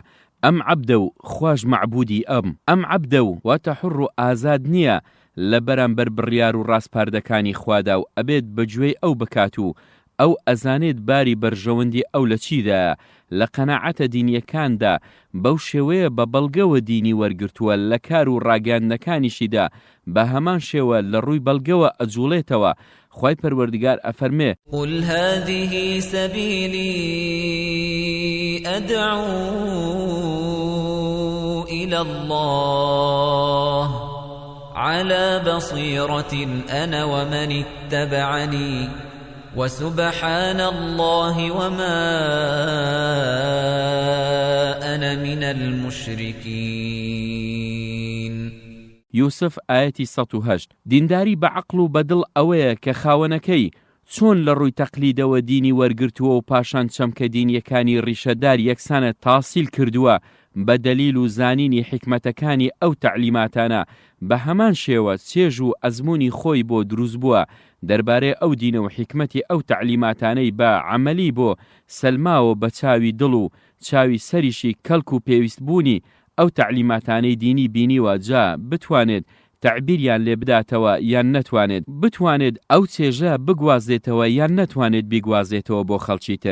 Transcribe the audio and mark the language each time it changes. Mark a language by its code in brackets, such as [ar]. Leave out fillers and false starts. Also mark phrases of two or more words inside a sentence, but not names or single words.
[ckb] ئەم عەبدە و خوش معبودی ئەم عەبدە و واتە حوڕ و ئازاد نییە لە بەرامبەر بڕیار و ڕاستپاردەکانی خوادا و ئەبێت بەگوێی ئەو بکات و ئەو ئەزانێت باری بەرژەوەندی ئەو لە چیدایە. لە قەناعەتە دینیەکاندا بەو شێوەیە بە بەڵگەوە دینی وەرگرتووە، لە کار و ڕاگەاندنەکانیشیدا بە هەمان شێوە لە ڕووی بەڵگەوە ئەجوڵێتەوە. خوای پەروەردگار ئەفەرمێ: [ar] قل هذه سبيلي أدعو إلى الله على بصيرة أنا ومن اتبعني وسبحان الله وما أنا من المشركين. [ckb] يوسف آياتي 108. دینداری بە عەقڵ و بەدڵ ئەوەیە کە خاوەنەکەی چۆن لە ڕووی تەقلیدەوە دینی وەرگرتووە و پاشان چەمکە دینیەکانی ڕیشەدار یەکسانە تاسیل کردووە بە دەلیل و زانینی حکمەتەکانی ئەو تەعلیماتانە بە هەمان شێوە چێژ و ئەزموونی خۆی بۆ دروست بووە دەربارەی ئەو دینە و حکمەتی ئەو تەعلیماتانەی بە عەمەلی بۆ سەلماوە بە چاوی دڵ و چاوی سەریشی کەلک و پێویست بوونی ئەو تەعلیماتانەی دینی بینیوە جا بتوانێت تعبیریان لێ بداتەوە یان نەتوانێت بتوانێت ئەو چێژە بگوازێتەوە یان نەتوانێت بیگوازێتەوە بۆ خەڵکی تر.